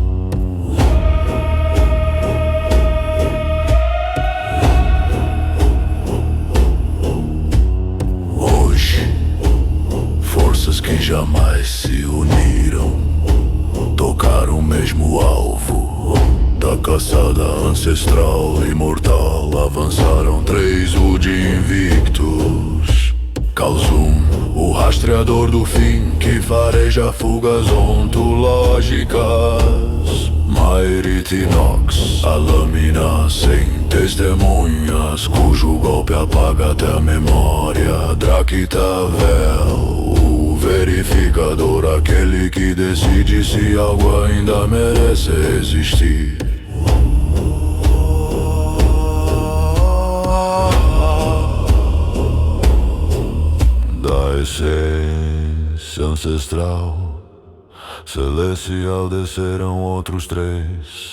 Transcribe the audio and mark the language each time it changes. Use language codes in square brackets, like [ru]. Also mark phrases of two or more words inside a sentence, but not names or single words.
[pt] Que jamais se uniram, tocaram o mesmo alvo da caçada ancestral imortal. Avançaram 3 Wood invictos. Kal'Zum, o rastreador do fim que fareja fugas ontológicas. Maerith Nox, a lâmina sem testemunhas, cujo golpe apaga até a memória. Drak'Tavel, verificador, aquele que decide se algo ainda merece existir. Da essência ancestral, celestial, desceram outros 3.